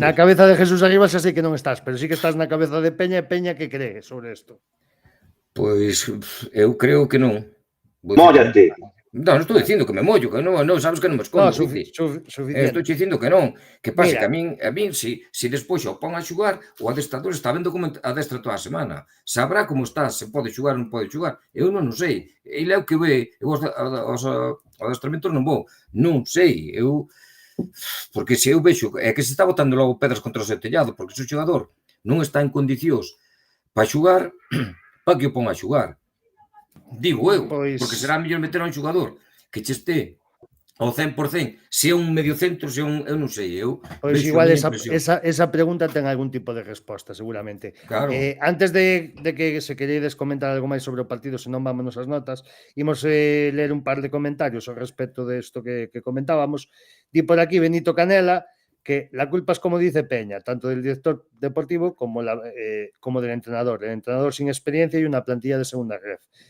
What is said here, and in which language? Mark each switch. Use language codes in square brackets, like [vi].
[gl] Na cabeza de Jesús Arribas xa sei que non estás, pero sí que estás na cabeza de Peña e Peña que cree sobre isto. Pois eu creo que non. Móllate. Non estou dicindo que me mollo, que non, sabes que non me escondo. Suficiente. Estou dicindo que non. Que pasa Mira. que a min se despois o pon a xogar, o adestrador está vendo como adestra toda a semana. Sabrá como está, se pode xogar ou non pode xogar. Eu non o sei. Ele é o que ve. Eu aos adestramentos non vou. Non sei. Porque se eu vexo, é que se está botando logo pedras contra o seu tellado, porque se o xogador non está en condicións para xogar, para que o pon a xogar? Digo eu, porque será mellor meter a un xogador que che este ao 100%, se é un mediocentro, se é un, eu non sei, pois igual esa pregunta ten algún tipo de resposta, seguramente. Claro. Antes de que se queredes comentar algo máis sobre o partido, senón vámonos as notas, imos ler un par de comentarios ao respecto de isto que comentábamos. Di por aquí [es] Benito Canela que la culpa es, como dice Peña, tanto del director deportivo como del entrenador. El entrenador sin experiencia y una plantilla de segunda ref.